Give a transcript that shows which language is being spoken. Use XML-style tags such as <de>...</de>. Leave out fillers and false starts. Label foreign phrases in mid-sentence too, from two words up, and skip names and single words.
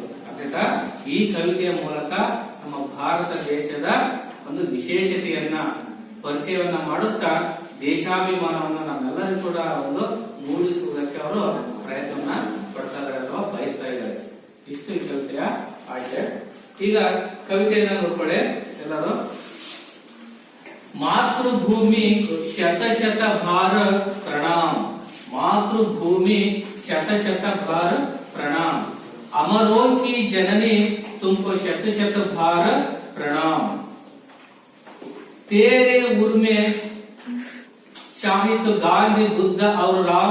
<kn>ಅರ್ಥಾತ್ ಈ ಕವಿತೆಯ ಮೂಲಕ ನಮ್ಮ ಭಾರತ ದೇಶದ ಒಂದು ವಿಶೇಷತೆಯನ್ನ ಪರಿಚಯವನ್ನ ಮಾಡುತ್ತಾ ದೇಶಾಭಿಮಾನವನ್ನ ನಮ್ಮೆಲ್ಲರೂ ಕೂಡ ಒಂದು ಮೂಡಿಸುವುದಕ್ಕೆ ಅವರು ಪ್ರಯತ್ನವನ್ನ ಪಡ್ತಾ ಇದ್ದಾರೆ ಅಥವಾ ಬಯಸ್ತಾ ಇದ್ದಾರೆ. ಇಷ್ಟು ಈ ಕವಿತೆಯ ಆಶಯ. ಈಗ ಕವಿತೆಯನ್ನ ನೋಡ್ಕೊಳ್ಳಿ ಎಲ್ಲರೂ.</kn> <hi>मातृभूमि शत शत भार प्रणाम, मातृभूमि शत शत भार प्रणाम, अमरों की जननी तुमको शत शत भार प्रणाम, तेरे उर में शाहिद गांधी बुद्ध और राम,</hi>